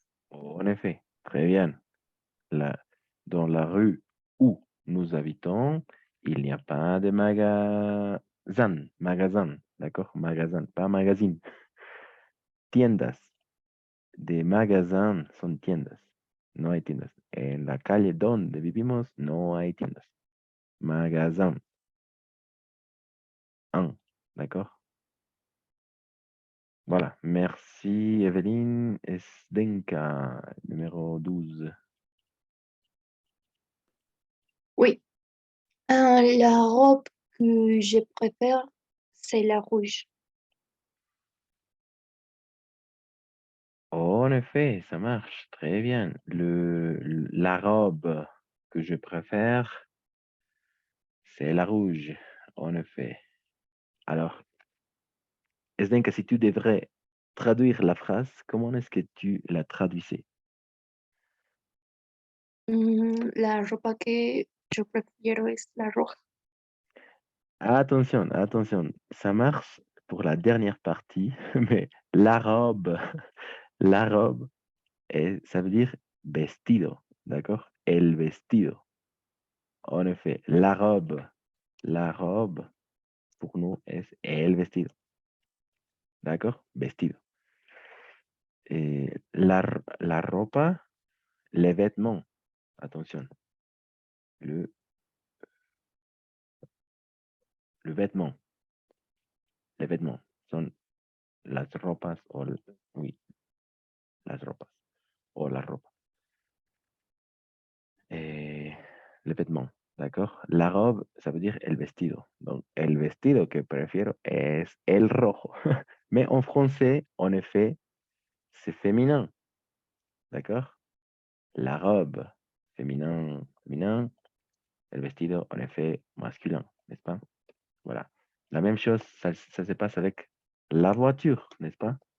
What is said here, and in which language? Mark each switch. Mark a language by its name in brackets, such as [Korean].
[French] en effet, très bien. Dans la rue où nous habitons, il n'y a pas de magasin, d'accord? Magasin, pas magazine. Tiendas. [Spanish] De magasins son tiendas. No hay tiendas. En la calle donde vivimos no hay tiendas. [French] magasin. Un, d'accord? Voilà, merci Evelyne. Zdenka, numéro 12. Oui. La robe que je préfère, c'est la rouge. En effet, ça marche très bien. La robe que je préfère, c'est la rouge. En effet. Alors, Zdenka, si tu devrais traduire la phrase, comment est-ce que tu la traduisais? [Spanish] La ropa que yo prefiero es la roja. [French] Attention, attention, ça marche pour la dernière partie, mais la robe, la robe, ça veut dire vestido, d'accord? El vestido. En effet, la robe, pour nous, [Spanish] es el vestido, [French] d'accord? Vestido. Et la ropa, les vêtements, attention, le, le vêtement, les vêtements sont [Spanish] las ropas, oui, las ropas, o la ropa. [French] Et les vêtements, d'accord? La robe, ça veut dire el vestido. Donc, [Spanish] el vestido que prefiero es el rojo. [French] Mais en français, en effet, c'est féminin, d'accord? La robe, féminin, féminin. El vestido, en effet, masculin, n'est-ce pas? Voilà. La même chose, ça se passe avec la voiture, n'est-ce pas?